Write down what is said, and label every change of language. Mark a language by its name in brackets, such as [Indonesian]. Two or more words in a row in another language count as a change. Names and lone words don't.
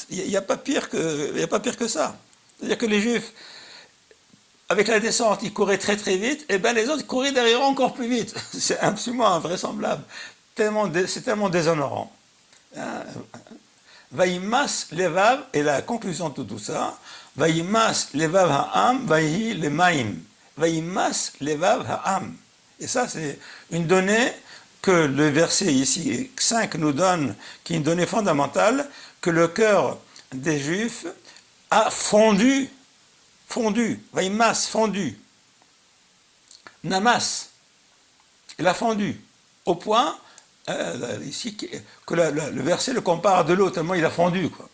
[French] Il n'y a pas pire que ça. C'est-à-dire que les Juifs, avec la descente, ils couraient très très vite, et bien les autres couraient derrière encore plus vite. C'est absolument invraisemblable. C'est tellement déshonorant. [Hebrew] וימס לבב, [French] et la conclusion de tout ça, [Hebrew] וימס לבב העם, ויהי למים. וימס לבב העם. [French] Et ça, c'est une donnée que le verset ici 5 nous donne, qui est une donnée fondamentale, que le cœur des Juifs a fondu, Vaïmas, fondu, Namas, il a fondu, au point ici que le verset le compare de l'eau, tellement il a fondu, quoi.